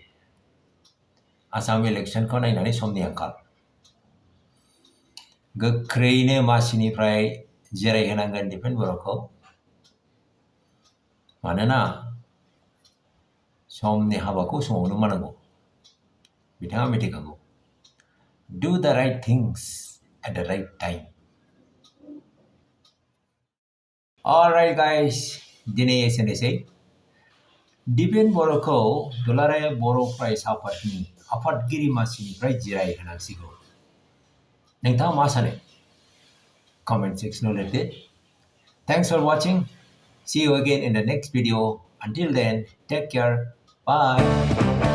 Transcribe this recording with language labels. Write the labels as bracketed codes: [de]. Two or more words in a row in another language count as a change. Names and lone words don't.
[brx] आसाम इलेक्सनखौ नायनानै समनि आंखाल गोख्रैनो मासिनिफ्राय जिरायहोनांगोन दिपेन बर'खौ मानोना समनि हाबाखौ समावनो मावनांगौ बिथाङा मिथिखागौ [en] do the right things at the right time. Alright guys, [brx] दिनै एसेनोसै दिपेन बर'खौ दुलाराय बर' फरायसा आफादनि आफादगिरि मासिनिफ्राय जिरायहोनांसिगौ नोंथाङा मा सानो [en] comment section [brx] लिरदो [en] Thanks for watching. See you again in the next video. Until then, take care. Bye.